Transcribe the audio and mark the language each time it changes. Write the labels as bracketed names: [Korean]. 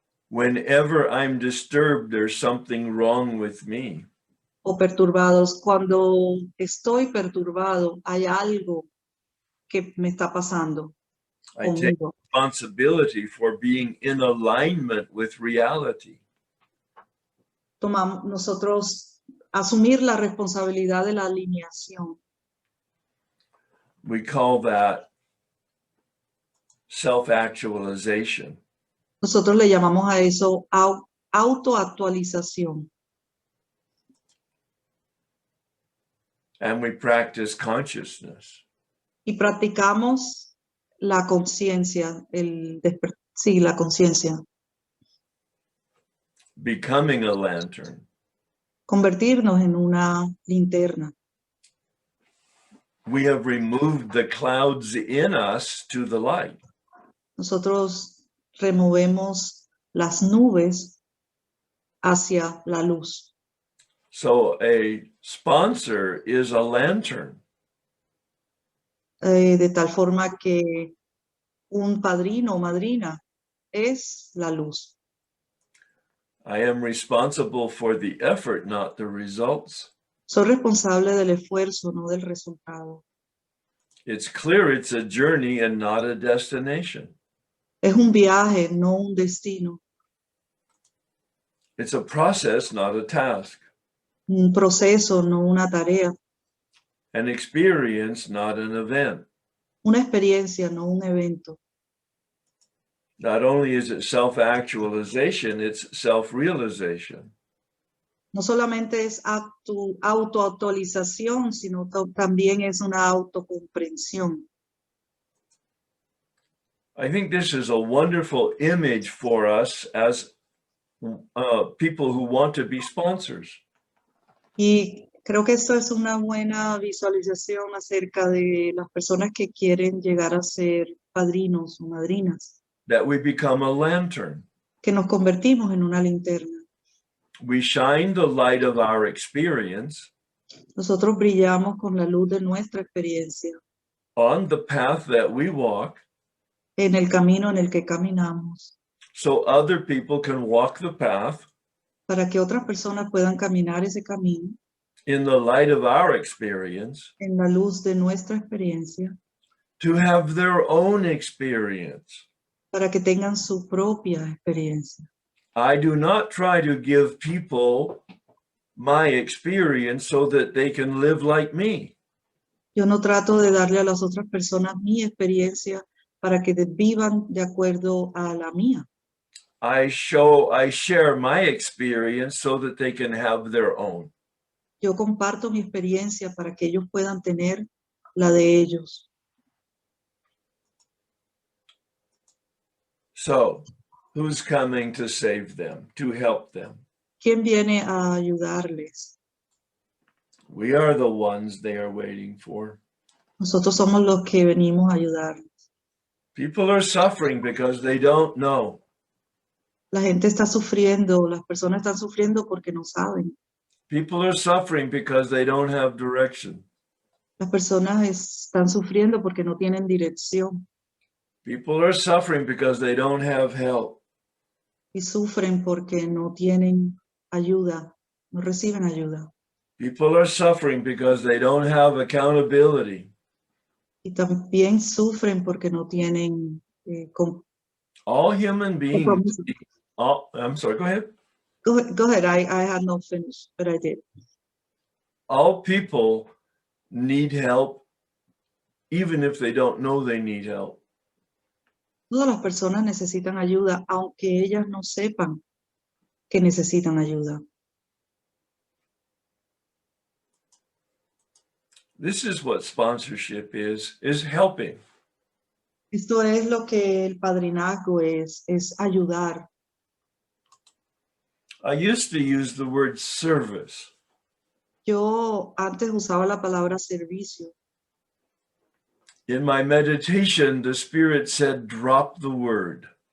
[English] Whenever I'm disturbed, there's something wrong with me. [Spanish] O perturbados. Cuando estoy perturbado, hay algo que me está pasando [English] I take [Spanish] conmigo. [English] responsibility for being in alignment with reality. [Spanish] Nosotros asumir la responsabilidad de la alineación. [English] We call that self-actualization. [Spanish] Nosotros le llamamos a eso autoactualización. [English] And we practice consciousness. [Spanish] Y practicamos la conciencia, la conciencia. [English] Becoming a lantern. [Spanish] Convertirnos en una linterna. [English] We have removed the clouds in us to the light. [Spanish] Nosotros removemos las nubes hacia la luz. [English] So a sponsor is a lantern. [Spanish] De tal forma que un padrino o madrina es la luz. [English] I am responsible for the effort, not the results. [Spanish] Soy responsable del esfuerzo, no del resultado. [English] It's clear it's a journey and not a destination. [Spanish] Es un viaje, no un destino. [English] It's a process, not a task. [Spanish] Un proceso, no una tarea. [English] An experience, not an event. [Spanish] Una experiencia, no un evento. [English] Not only is it self-actualization, it's self-realization. [Spanish] No solamente es autoactualización, sino también es una autocomprensión. [English] I think this is a wonderful image for us as people who want to be sponsors. [Spanish] Y creo que esto es una buena visualización acerca de las personas que quieren llegar a ser padrinos o madrinas. [English] That we become a lantern. [Spanish] Que nos convertimos en una linterna. [English] We shine the light of our experience [Spanish] Nosotros brillamos con la luz de nuestra experiencia [English] on the path that we walk [Spanish] en el camino en el que caminamos, [English] so other people can walk the path [Spanish] para que otras personas puedan caminar ese camino [English] in the light of our experience [Spanish] en la luz de nuestra experiencia, [English] to have their own experience. [Spanish] para que tengan su propia experiencia. [English] I do not try to give people my experience so that they can live like me. [Spanish] Yo no trato de darle a las otras personas mi experiencia para que vivan de acuerdo a la mía. [English] I share my experience so that they can have their own. [Spanish] Yo comparto mi experiencia para que ellos puedan tener la de ellos. [English] So, who's coming to save them, to help them? [Spanish] ¿Quién viene a ayudarles? [English] We are the ones they are waiting for. [Spanish] Nosotros somos los que venimos a ayudarles. [English] People are suffering because they don't know. [Spanish] La gente está sufriendo, las personas están sufriendo porque no saben. [English] People are suffering because they don't have direction. [Spanish] Las personas están sufriendo porque no tienen dirección [English] People are suffering because they don't have help. [Spanish] y sufren porque no tienen ayuda, no reciben ayuda. [English] People are suffering because they don't have accountability. [Spanish] Y también sufren porque no tienen [English] All human beings, [Spanish] compromiso. [English] I'm sorry, go ahead. Go ahead, I had not finished, but I did. All people need help, even if they don't know they need help. [Spanish] Todas las personas necesitan ayuda, aunque ellas no sepan que necesitan ayuda. [English] This is what sponsorship is helping. [Spanish] Esto es lo que el padrinazgo es ayudar. [English] I used to use the word service. [Spanish] Yo antes usaba la palabra servicio. [English] In my meditation, the Spirit said, drop the word.